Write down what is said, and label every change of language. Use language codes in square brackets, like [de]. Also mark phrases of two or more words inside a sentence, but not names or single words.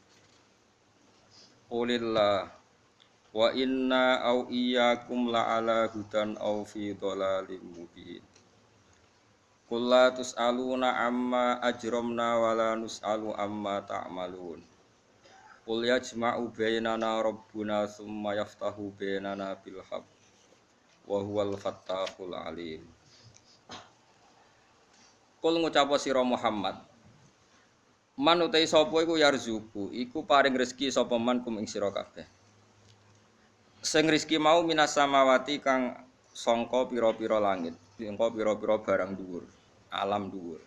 [ar] قل الله وإنا أو إياكم لعلى هدى أو في ضلال مبين. قل لا تسألون عما أجرمنا ولا نسأل عما تعملون. قل يجمع بيننا ربنا ثم يفتح بيننا بالحق وهو الفتاح العليم. [jv] Kul ngucapa sira Muhammad, man utai sapa iku yarzuku, iku paring rezeki sapa man kum ing sira kabeh. Sing rezeki mau [ar] من السماوات [jv] kang sangka pira-pira langit, sangka pira-pira barang dhuwur, alam dhuwur.